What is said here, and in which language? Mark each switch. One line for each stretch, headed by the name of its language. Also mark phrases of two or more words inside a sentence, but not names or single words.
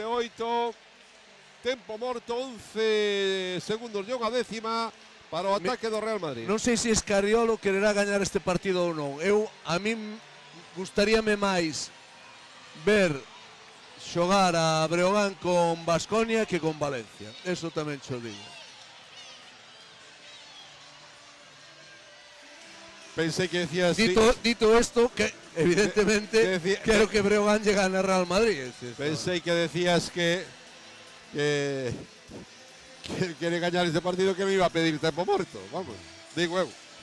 Galician: Tempo morto, 11 segundos e unha décima para o ataque do Real Madrid. Non sei se Escariolo quererá gañar este partido ou non. A min gustaríame máis ver xogar a Breogán con Baskonia que con Valencia. Eso tamén xo digo.
Spanish: Pensé que decías... Dito esto, que evidentemente quiero que Breogán llegue a Real Madrid. Pensé que decías que quiere ganar este partido, que me iba a pedir tiempo muerto.
Galician: Vamos, digo eu.